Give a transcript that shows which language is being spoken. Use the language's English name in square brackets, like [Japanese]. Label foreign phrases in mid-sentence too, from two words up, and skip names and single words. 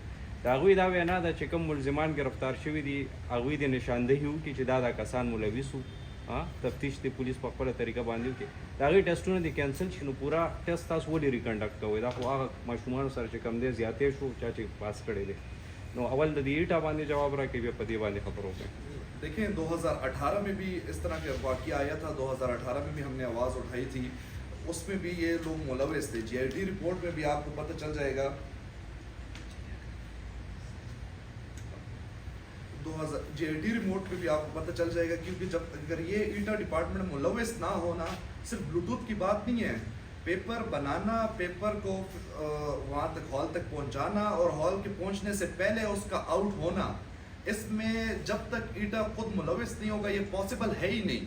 [Pashto] د هغوی دا وینا ده چې کوم ملزمان گرفتار شوي دي هغوی د نشاندهي وکړي چې دا کسان ملوث وو, تفتیش دی پولیس په خپله طریقه باندې وکړي. د هغوی ټیسټونه دې کینسل شي نو پوره ټیسټ تاسو ولې ریکنډکټ کوئ؟ دا خو هغه ماشومانو سره چې کم دی زیاتې شو چا چې پاس کړی دی. نو اول د دې ایټا باندې جواب راکړئ, بیا په دې باندې خبر وکړئ. [Urdu] دیکھیں 2018 میں بھی اس طرح کا واقعہ آیا تھا, 2018 میں بھی ہم نے آواز اٹھائی تھی, اس میں بھی یہ لوگ ملوث تھے. جی آئی ٹی رپورٹ میں بھی آپ کو پتہ چل جائے گا, جی آئی ٹی ریموٹ پہ بھی آپ کو پتہ چل جائے گا, کیونکہ جب اگر یہ ایٹا ڈپارٹمنٹ ملوث نہ ہونا, صرف بلوٹوتھ کی بات نہیں ہے, پیپر بنانا, پیپر کو وہاں تک ہال تک پہنچانا اور ہال کے پہنچنے سے پہلے اس کا آؤٹ ہونا, اس میں جب تک ایٹا خود ملوث نہیں ہوگا یہ پاسبل ہے ہی نہیں.